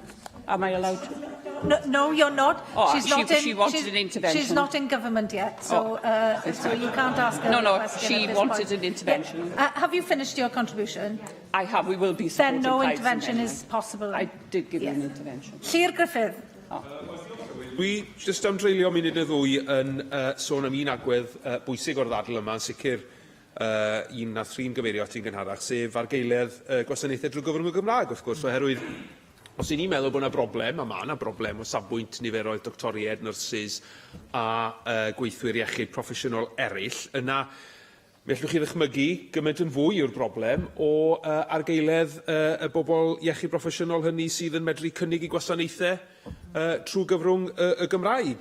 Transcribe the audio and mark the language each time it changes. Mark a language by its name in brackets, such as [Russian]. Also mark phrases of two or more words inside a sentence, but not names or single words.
[English] Am I allowed to? No, you're not. Oh, she wanted an intervention. She's not in government yet, so, so you can't ask her a question she at this wanted point. an intervention. Yeah. Have you finished your contribution? I have. We will be supporting Then no Clive's intervention amendment. is possible. I did give you an intervention. [Welsh] Llyr Griffith. Dwi jyst am dreulio munud y ddwy yn sôn am un agwedd bwysig o'r ddadl yma, yn sicr un na thrin gyfeirio ati'n gynharach, sef argeuledd gwasanaethau drwy gyfrwng y Gymraeg, wrth gwrs, oherwydd os y'n ni'n meddwl bod yna broblem, a mae yna broblem o safbwynt niferoedd doctoried, nyrsys a gweithwyr iechyd proffesiynol eraill, yna mi allwch chi ddychmygu gymaint yn fwy yw'r broblem o argeuledd y bobl iechyd proffesiynol hynny sydd yn medru cynnig i gwasanaethau trwy gyfrwng y Gymraeg.